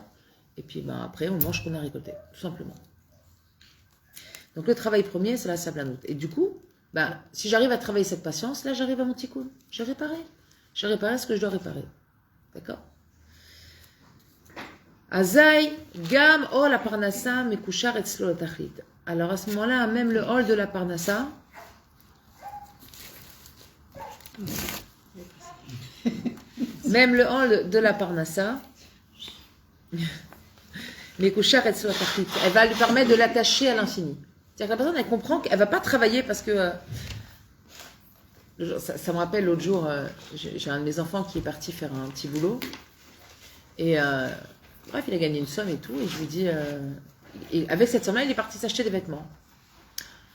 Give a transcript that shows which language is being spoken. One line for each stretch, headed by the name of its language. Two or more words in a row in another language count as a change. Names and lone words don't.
French: Et puis après, on mange ce qu'on a récolté, tout simplement. Donc le travail premier, c'est la sablanout. Et du coup, si j'arrive à travailler cette patience, là j'arrive à mon tikkun. J'ai réparé ce que je dois réparer. D'accord?
Hebrew: Azaï, גם, לפרנסה, מקושר אצלו תכלית. Alors à ce moment-là, même le hall de la parnassa, מקושר אצלו תכלית,
French: elle va lui permettre de l'attacher à l'infini. C'est-à-dire que la personne, elle comprend qu'elle ne va pas travailler parce que... Ça me rappelle l'autre jour, j'ai un de mes enfants qui est parti faire un petit boulot. Et bref, il a gagné une somme et tout. Et je lui dis, et avec cette somme-là, il est parti s'acheter des vêtements.